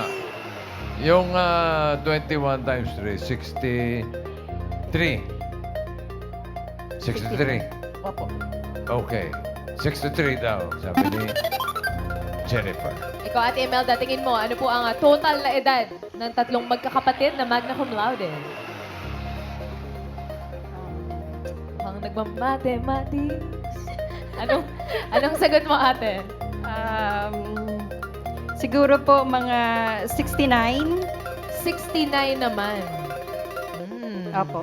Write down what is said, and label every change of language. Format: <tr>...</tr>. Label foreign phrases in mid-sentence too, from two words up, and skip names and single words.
<tl>Yung 21 times 3, 63. 63. Opo. Okay. 63 daw, sabi ni Jennifer. Ikaw, Ate Imelda, tingin mo, ano po ang total na edad ng 3 magkakapatid na</tl> <la>magna cum laude?</la> <tl>Mukhang nagmamathematics. Anong sagot mo, ate? Siguro po mga 69. 69 naman. Opo.</tl>